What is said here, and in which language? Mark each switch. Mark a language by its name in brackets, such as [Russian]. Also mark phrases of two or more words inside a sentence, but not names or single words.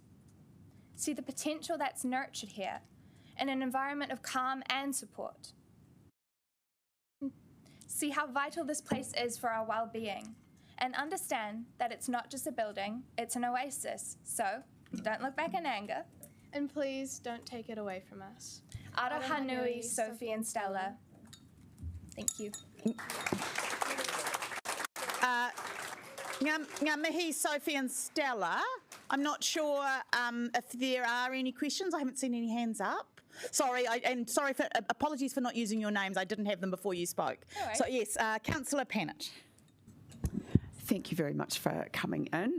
[English] See the potential that's nurtured here in an environment of calm and support. See how vital this place is for our well-being, and understand that it's not just a building, it's an oasis. So, don't look back in anger. And please don't take it away from us. [Māori] Aroha nui, [English] Sophie and Stella. Thank you. [Māori] Ngā mihi, [English] Sophie and Stella. I'm not sure if there are any questions. I haven't seen any hands up. Sorry, apologies for not using your names. I didn't have them before you spoke. All right. So yes, Councillor Pannett. Thank you very much for coming in.